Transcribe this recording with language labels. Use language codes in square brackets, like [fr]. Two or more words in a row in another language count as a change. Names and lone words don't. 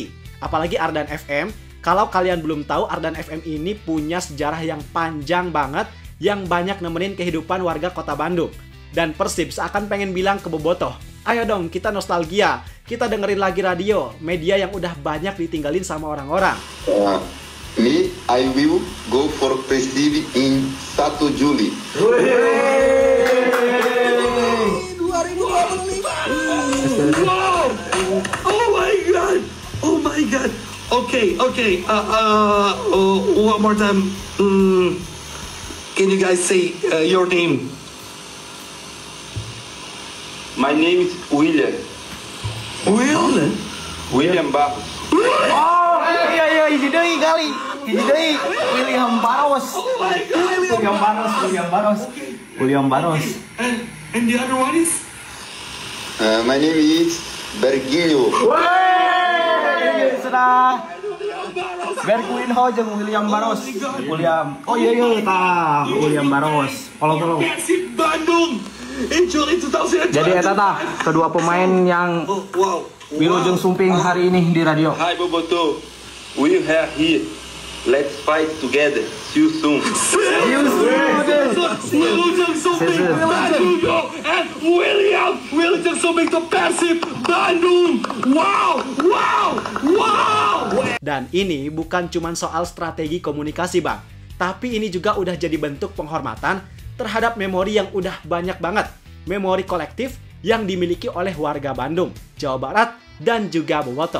[id] Apalagi Ardan FM, kalau kalian belum tahu, Ardan FM ini punya sejarah yang panjang banget, yang banyak nemenin kehidupan warga kota Bandung. Dan Persib seakan pengen bilang ke bobotoh, ayo dong kita nostalgia, kita dengerin lagi radio, media yang udah banyak ditinggalin sama orang-orang. [en] Me, I will go for Persib in 1 Juli. 2025. Oh my god. Oh my god. Okay. One more time. Can you guys say your name? My name is William. William Barros. [su] Oh, iya, hiji deui kali. Hiji deui William Barros. [en] William Barros. And the other one is? My name is Berginho. [su] sudah Berkuinho jeung William Barros. [en] William Barros. Follow. Persib Bandung in Juli 2020. [id] Jadi [su] eta tah [id] kedua pemain yang [su] Wilujeng Sumping [id] hari ini di radio. [en] Hi Boboto, we are here. Let's fight together. See you soon. [su] Wilujeng Sumping [en] Bandung and [su] Wilujeng Sumping [en] to Persib Bandung. Wow. [id] Dan ini bukan cuma soal strategi komunikasi bang, tapi ini juga udah jadi bentuk penghormatan terhadap memori yang udah banyak banget. Memori kolektif yang dimiliki oleh warga Bandung, Jawa Barat, dan juga Bobotoh.